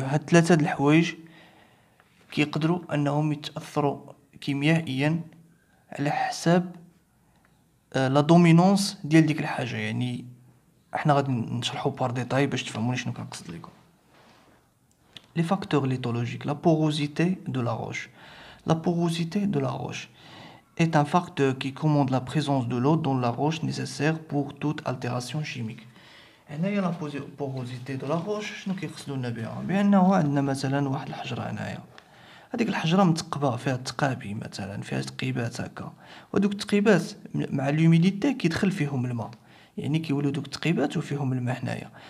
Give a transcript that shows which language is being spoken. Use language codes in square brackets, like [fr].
[ar] هاد ثلاثه د الحوايج كيقدروا انهم يتاثروا كيميائيا على حساب لا دومينونس ديال ديك الحاجه. يعني احنا غادي نشرحوا بار ديتاي باش تفهموني شنو كنقصد لكم. [fr] لي فاكتور ليثولوجيك. لا بوروسيتي دو لا روش. La porosité de la roche est un facteur qui commande la présence de l'eau dans la roche nécessaire pour toute altération chimique. [ar] هنايا لا بوروسيتي دو لا روش شنو كيقصدونا بها؟ بانه عندنا مثلا واحد الحجره هنايا، هذيك الحجره متقبه فيها تقابي، مثلا فيها تقيبات هكا، ودوك التقيبات مع الهوميديتي كيدخل فيهم الماء، يعني كيوليو دوك التقيبات وفيهم الماء هنايا.